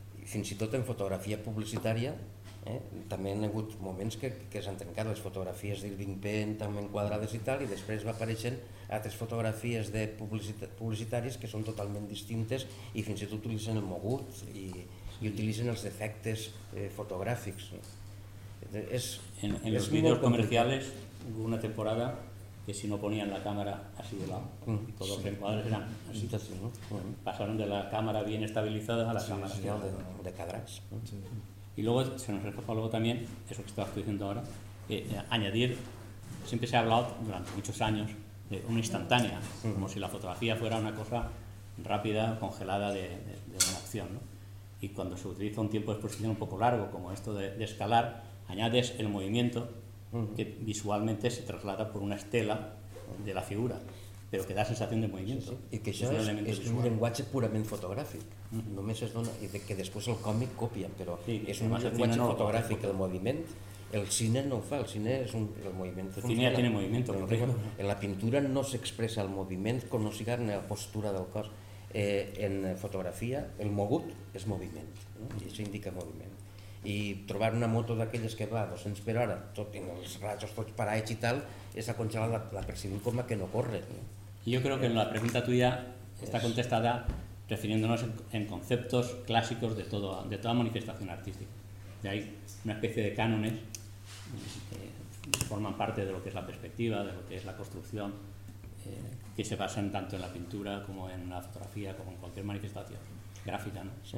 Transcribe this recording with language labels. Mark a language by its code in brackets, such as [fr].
[ca] Fins i tot en fotografia publicitària també han hagut moments que s'han trencat les fotografies d'Irving Penn, també enquadrades i tal, i després va apareixen altres fotografies de publicitàries que són totalment distintes i fins i tot utilitzen el mogut i utilitzen els defectes fotogràfics. [es] En els vídeos comercials hubo una temporada que si no ponían la cámara así de lado, todos los encuadres eran así. Sí, ¿no? Pasaron de la cámara bien estabilizada a la cámara sí, de cadras. Sí. Y luego se nos reforzó algo también, eso que estaba diciendo ahora, añadir, siempre se ha hablado durante muchos años de una instantánea, como si la fotografía fuera una cosa rápida, congelada de una acción, ¿no? Y cuando se utiliza un tiempo de exposición un poco largo, como esto de escalar, añades el movimiento que visualmente se traslada por una estela de la figura, pero que da sensación de movimiento. Sí, sí. Y que eso es un lenguaje puramente fotográfico. [ca] No me es dona, [es] y de que después el cómic copia, pero sí, es un lenguaje fotográfico el movimiento. [ca] El cine no ho fa, el cine és el moviment. El cine ja té moviment, correcte. En la pintura no s'expressa el moviment, com no sigui la postura del cos. En fotografia, el mogut és moviment, no? I això indica moviment. I trobar una moto d'aquelles que va a 200 per hora, tot i els rajos, tots parats i tal, és aconsellar la percibim com a que no corre. No? [es] Yo creo que en la pregunta tuya está contestada refiriéndonos en conceptos clásicos de toda manifestación artística. Y hay una especie de cánones que forman parte de lo que es la perspectiva, de lo que es la construcción, que se basan tanto en la pintura como en la fotografía, como en cualquier manifestación gráfica. No,